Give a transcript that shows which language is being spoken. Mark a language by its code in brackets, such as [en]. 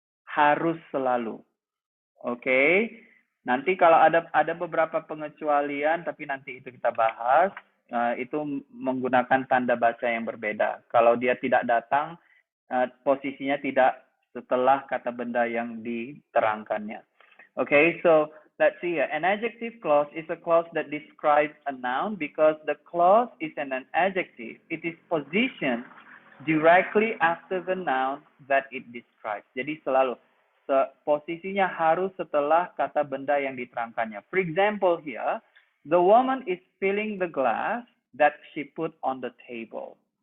[id] Harus selalu. Oke, nanti kalau ada beberapa pengecualian, tapi nanti itu kita bahas. Itu menggunakan tanda baca yang berbeda. Kalau dia tidak datang, posisinya tidak setelah kata benda yang diterangkannya. [en] Okay, so let's see here. An adjective clause is a clause that describes a noun because the clause is an adjective. It is positioned directly after the noun that it describes. [id] Jadi selalu posisinya harus setelah kata benda yang diterangkannya. [en] For example here, the woman is filling the glass that she put on the table.